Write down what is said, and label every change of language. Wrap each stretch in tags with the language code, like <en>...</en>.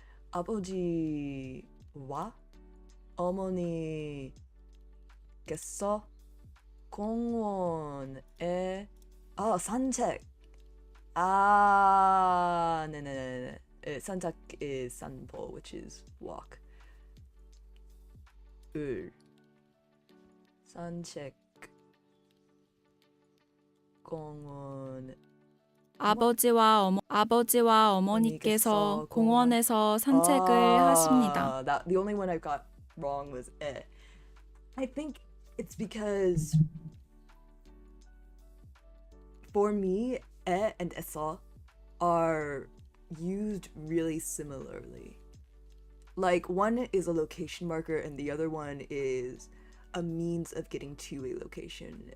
<ko>아버지와 어머니께서 공원에 산책. 네네네.</ko> <en>산책 is 산보, which is walk.</en> <ko>산책 공원. 아버지와 어머니께서 공원에서 산책을 하십니다.</ko> <en>The only one I got wrong was I think it's because for me, and essa are used really similarly. Like one is a location marker and the other one is a means of getting to a location.</en>